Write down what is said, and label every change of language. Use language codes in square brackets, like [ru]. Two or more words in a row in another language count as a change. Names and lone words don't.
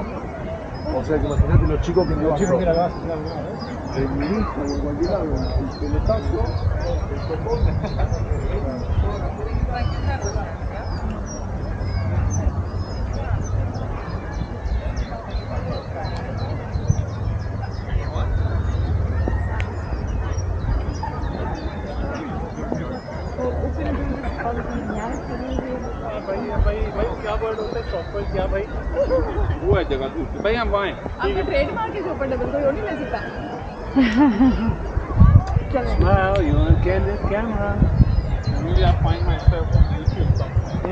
[es] O sea que imagínate los chicos que me bajaron. El ministro de cualquier lado, el pelotazo, el topón. [hi] वो है जगह दूसरी भाई हम वहाँ हैं आपका ट्रेडमार्क है ऊपर डबल कोई और नहीं ले सकता [en] Smile, you want a candid camera? maybe I find myself on YouTube somewhere.